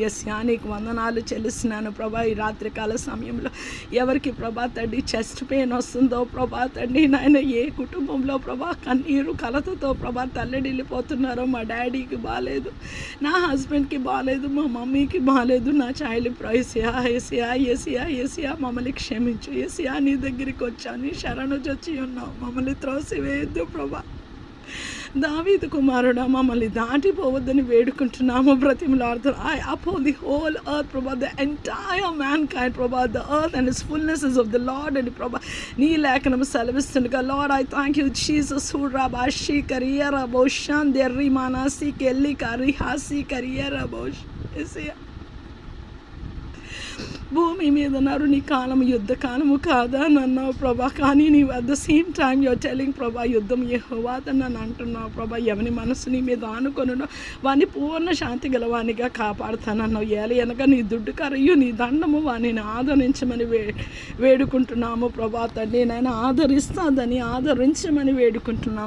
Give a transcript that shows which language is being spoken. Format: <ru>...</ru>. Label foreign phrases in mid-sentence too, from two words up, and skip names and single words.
<te>యేసయ్యా నీకు వందనాలు చెల్లిస్తున్నాను ప్రభా. ఈ రాత్రికాల సమయంలో ఎవరికి ప్రభా తండ్రి చెస్ట్ పెయిన్ వస్తుందో ప్రభా తండ్రి నాయన, ఏ కుటుంబంలో ప్రభా కన్నీరు కలతతో ప్రభా తల్లడిల్లిపోతున్నారో, మా డాడీకి బాగాలేదు, నా హస్బెండ్కి బాగాలేదు, మా మమ్మీకి బాగాలేదు, నా చైల్డ్ యేసయ్యా యేసయ్యా యేసయ్యా యేసయ్యా మమ్మల్ని క్షమించు. యేసయ్యా నీ దగ్గరికి వచ్చాను, నీ శరణు చొచ్చి ఉన్నావు, మమ్మల్ని త్రోసివేయద్దు ప్రభా. దావీదు కుమారుడా మమ్మల్ని దాటిపోవద్దని వేడుకుంటున్నాము, బ్రతిమలాడుతున్నాము.</te> <en>I uphold the whole earth ప్రభా, the entire mankind ప్రభా, the earth and its fullness is of the Lord</en> <te>అని ప్రభా నీ లేఖనము సెలవిస్తుండగా</te> <en>Lord I thank you Jesus who rabashi kariyera boshan derri manasi kelli karihasi kariyera bosh.</en> <te>భూమి మీద నరుని కాలము యుద్ధ కాలము కాదా నన్నావు ప్రభా, కానీ నీవు</te> <en>at the same time your telling</en> <te>ప్రభా యుద్ధం యెహోవాదని నన్ను అంటున్నావు ప్రభా. ఎవని మనసు నీ మీద ఆనుకొనునో వాని పూర్ణ శాంతి గలవానిగా కాపాడుతానన్నావు. ఏలయనగా నీ దుడ్డు కరయు నీ దండము వానిని ఆదరించమని వేడుకుంటున్నాము ప్రభా తండ్రి నాయన. ఆదరించమని వేడుకుంటున్నాము.</te>